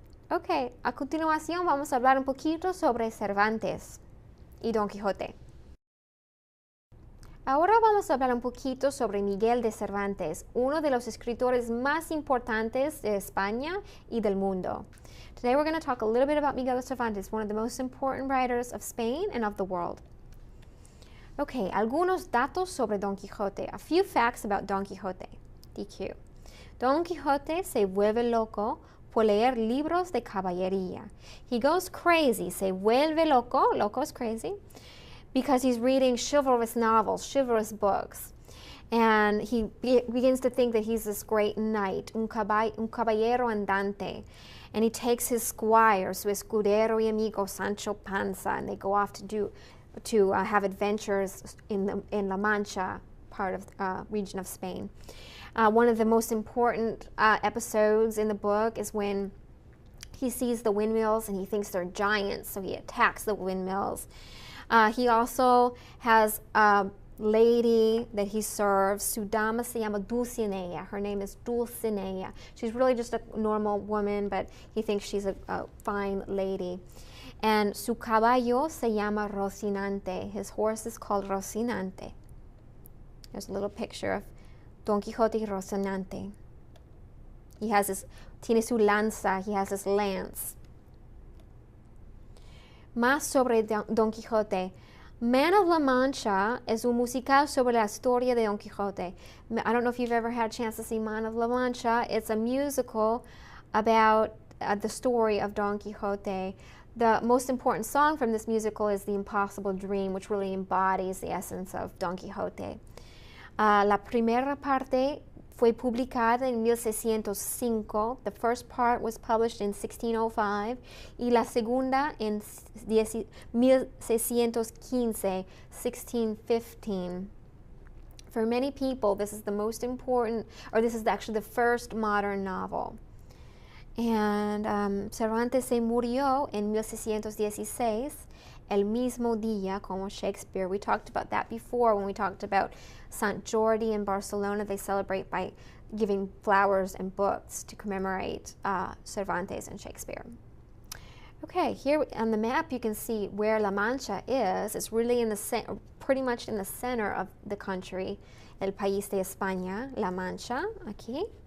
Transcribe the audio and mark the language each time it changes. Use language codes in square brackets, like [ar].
[es] Ok, a continuación vamos a hablar un poquito sobre Cervantes y Don Quijote. Ahora vamos a hablar un poquito sobre Miguel de Cervantes, uno de los escritores más importantes de España y del mundo. [en] Today we're going to talk a little bit about Miguel de Cervantes, one of the most important writers of Spain and of the world. [es] Ok, algunos datos sobre Don Quijote. [en] A few facts about Don Quijote. DQ. [es] Don Quijote se vuelve loco por leer libros de caballería. [en] He goes crazy, [es] se vuelve loco [en] is crazy, because he's reading chivalrous novels, chivalrous books. And he begins to think that he's this great knight, [es] un caballero andante. [en] And he takes his squire, [es] su escudero y amigo [en] Sancho Panza, and they go off to have adventures in La Mancha part of region of Spain. One of the most important episodes in the book is when he sees the windmills and he thinks they're giants, so he attacks the windmills. He also has a lady that he serves. [es] Su dama se llama Dulcinea. [en] Her name is Dulcinea. She's really just a normal woman, but he thinks she's a fine lady. [es] And su caballo se llama Rocinante. [en] His horse is called Rocinante. There's a little picture of Don Quijote y Rocinante. He has his, [es] tiene su lanza, [en] he has his lance. [es] Más sobre Don Quijote. Man of La Mancha es un musical sobre la historia de Don Quijote. [en] I don't know if you've ever had a chance to see Man of La Mancha. It's a musical about the story of Don Quixote. The most important song from this musical is The Impossible Dream, which really embodies the essence of Don Quixote. [es] La primera parte fue publicada en 1605. [en] The first part was published in 1605 [es] y la segunda en 1615, 1615. [en] For many people, this is the most important, or this is actually the first modern novel. [es] And Cervantes se murió en 1616, el mismo día como Shakespeare. [en] We talked about that before when we talked about Sant Jordi in Barcelona. They celebrate by giving flowers and books to commemorate Cervantes and Shakespeare. Okay, here on the map you can see where La Mancha is. It's really in the pretty much in the center of the country, [es] el país de España, La Mancha, aquí.